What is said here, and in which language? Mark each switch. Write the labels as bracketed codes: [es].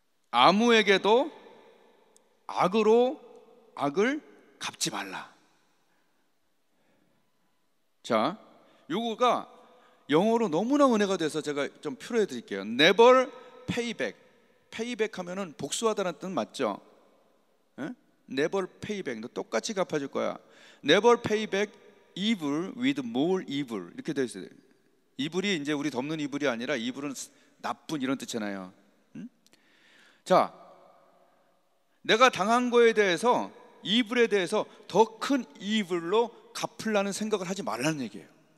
[ko] 아무에게도 악으로 악을 갚지 말라. 자, 요거가 영어로 너무나 은혜가 돼서 제가 좀 표현해 드릴게요. [en] Never pay back. pay back [ko] 하면은 복수하다는 뜻 맞죠? 에? [en] Never pay back. [ko] 너 똑같이 갚아줄 거야. [en] Never pay back evil with more evil. [ko] 이렇게 되어 있어요. 이불이 이제 우리 덮는 이불이 아니라 이불은 나쁜 이런 뜻이잖아요. 응? 자, 내가 당한 거에 대해서 이불에 대해서 더 큰 이불로 갚으려는 생각을 하지 말라는 얘기예요.